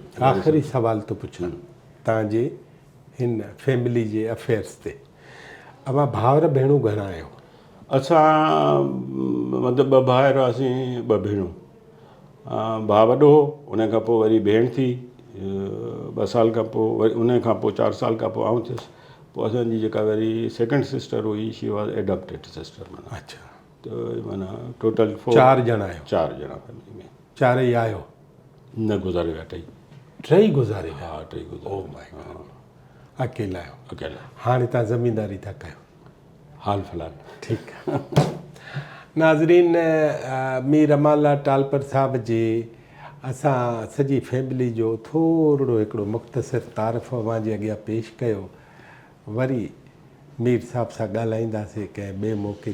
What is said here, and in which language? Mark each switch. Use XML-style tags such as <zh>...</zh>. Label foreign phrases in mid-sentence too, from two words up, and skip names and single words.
<sd>आख़िरी सुवाल थो पुछां तव्हांजे हिन फैमिली जे अफेयर्स ते अवां भाउर भेणूं घणा आहियो असां मतिलबु 2 भाउर हुआसीं 2 भेणूं भाउ वॾो हो उन खां पोइ वरी भेण थी 2 साल खां पोइ वरी उन खां पोइ 4 साल खां पोइ आउं थियुसि पोइ असांजी जेका वरी</sd> <en>second sister</en> <sd>हुई</sd> <en>she was adopted sister</en> <sd>माना अच्छा त माना टोटल 4 ॼणा आहियो 4 ॼणा फैमिली में 4 ई आहियो न गुज़ारे विया टई गुज़ारे विया हा 3 गुज़ारे माय अकेला आहियो अकेला हाणे तव्हां ज़मींदारी था कयो हाल फ़िलहाल ठीकु आहे नाज़रीन मीर अमाला टालपर साहिब जे असां सॼी फैमिली जो थोरो हिकिड़ो मुख़्तसिर तारीफ़ अवां जे अॻियां पेश कयो वरी मीर साहिब सां ॻाल्हाईंदासीं कंहिं ॿिए मौक़े</sd>